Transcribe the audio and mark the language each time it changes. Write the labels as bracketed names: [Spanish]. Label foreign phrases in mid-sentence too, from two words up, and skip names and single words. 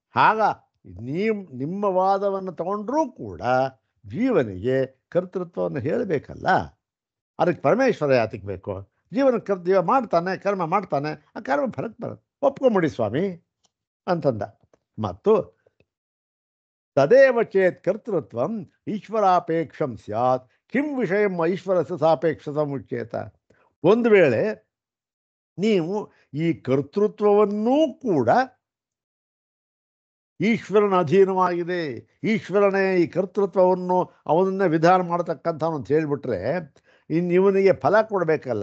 [Kannada] ನಿಮ್ಮ ವಾದವನ್ನು ತಗೊಂಡ್ರೂ ಕೂಡ ಜೀವನಿಗೆ ಕರ್ತೃತ್ವವನ್ನು ಹೇಳಬೇಕಲ್ಲ. ಅದಕ್ಕೆ ಪರಮೇಶ್ವರ ಯಾತಕ್ಕೆ ಬೇಕು? ಜೀವ ಮಾಡ್ತಾನೆ, ಕರ್ಮ ಮಾಡ್ತಾನೆ, ಆ ಕರ್ಮ ಫಲಕ್ಕೆ ಬರುತ್ತೆ, ಒಪ್ಕೊಂಬಿಡಿ ಸ್ವಾಮಿ ಅಂತಂದ. [Sanskrit] ಮತ್ತು ತದೇವ ಚೇತ್ ಕರ್ತೃತ್ವಂ ಈಶ್ವರಾಪೇಕ್ಷಂ ಸ್ಯಾತ್ ಕಿಂ ವಿಷಯಂ ಐಶ್ವರಸ್ಯ ಸಾಪೇಕ್ಷ ಸಮುಚ್ಚೇತ. [Kannada] ಒಂದು ವೇಳೆ ನೀವು ಈ ಕರ್ತೃತ್ವವನ್ನೂ ಕೂಡ ಈಶ್ವರನ ಅಧೀನವಾಗಿದೆ, ಈಶ್ವರನೇ ಈ ಕರ್ತೃತ್ವವನ್ನು ಅವನನ್ನೇ ವಿಧಾನ ಮಾಡತಕ್ಕಂಥವನು ಅಂತ ಹೇಳಿಬಿಟ್ರೆ ಇನ್ನು ಇವನಿಗೆ ಫಲ ಕೊಡಬೇಕಲ್ಲ.